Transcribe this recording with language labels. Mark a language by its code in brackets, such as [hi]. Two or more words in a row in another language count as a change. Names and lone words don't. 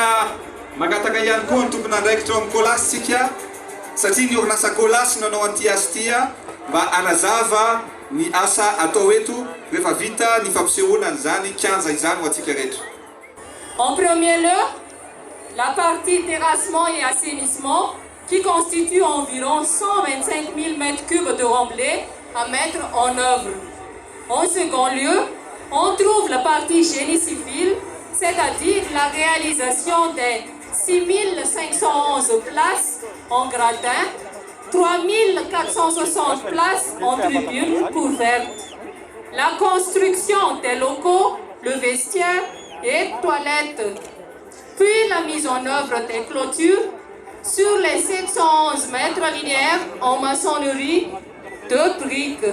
[mg] magataka ihany koa ny tompon'andraikitra amin'ny kolasy sika satria ny orinasa kolasy nanao an'ity asa ity mba anazava ny asa atao eto rehefa vita ny fampisehoana an'izany kianja izany ho antsika rehetra. [fr] En premier lieu, la partie terrassement et assainissement qui constitue environ 125 000 m3 de remblai à mettre en œuvre. En second lieu, on trouve la partie génie civil, c'est-à-dire la réalisation des 6 511 places en gradin, 3 460 places en tribune couvertes, la construction des locaux, le vestiaire et toilettes, puis la mise en œuvre des clôtures sur les 711 mètres linéaires en maçonnerie de briques.